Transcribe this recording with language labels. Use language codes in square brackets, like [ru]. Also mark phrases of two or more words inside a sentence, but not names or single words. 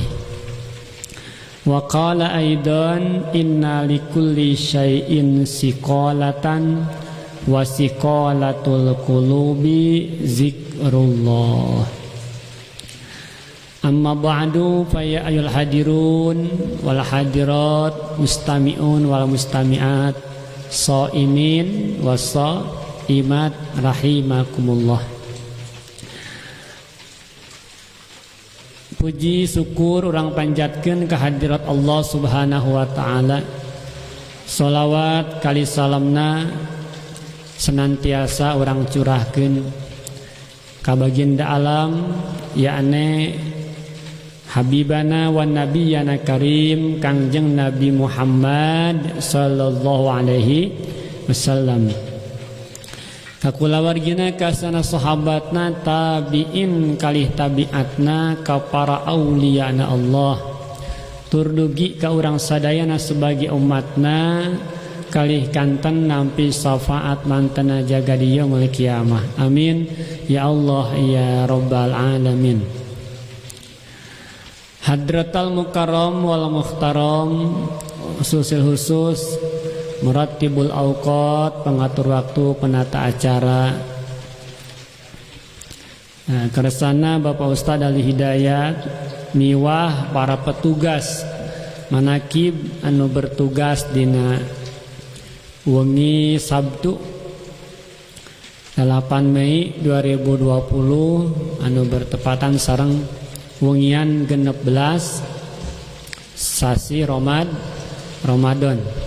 [ar] وقال أيضا إن لكل شيء صقالة وصقالة القلوب ذكر الله. أما بعد فيا أيها الحاضرون والحاضرات المستمعون والمستمعات الصائمون والصائمات رحمكم الله. [su] Puji syukur urang panjatkeun ka hadirat [ar] الله سبحانه وتعالى. [su] Shalawat kali salamna senantiasa orang curahkeun ka baginda alam yakni [ar] حبيبنا و نبينا كريم [su] Kangjeng Nabi Muhammad [ar] صلى الله عليه وسلم, [su] ka kulawargina ka sana sahabatna tabiin kalih tabiatna ka para auliyana Allah tur dugi ka urang sadayana sebagai umatna kalih kanten nampi syafaat mantena jaga di [ar] يوم القيامة. آمين يا الله يا رب العالمين. حضرة المكرم والمحترم، خصوص مرتب الأوقات, [id] pengatur waktu, penata acara. [su] Keresana Bapak Ustadz Ali Hidayat miwah para petugas manakib anu bertugas dina wengi Sabtu 8 Mei 2020 anu bertepatan sareng wengian 16 sasi Ramadan.